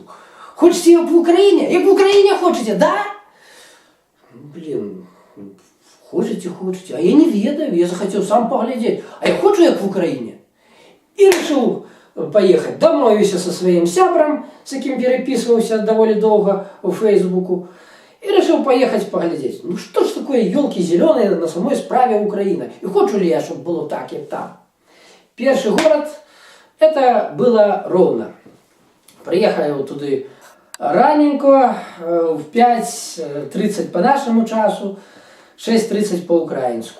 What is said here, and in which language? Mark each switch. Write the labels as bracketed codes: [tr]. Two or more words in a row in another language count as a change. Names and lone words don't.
[be] Хочаце як в Украіне? Як в Украіне хочаце, да? Блин, хочаце, а я не ведаю, я захацеў сам паглядзець. А я хочу як в Украіне. І рашыў паехаць. Дамовіўся са сваім сябрам, з якім перапісваўся даволі доўга у Фейсбуку. [ru] И решил поехать поглядеть. Ну что ж такое елки зеленые на самой справе Украина? И хочу ли я, чтобы было так, как там? Первый город, это было Ровно. Приехал туда раненько, в 5:30 по нашему часу, 6:30 по украинску.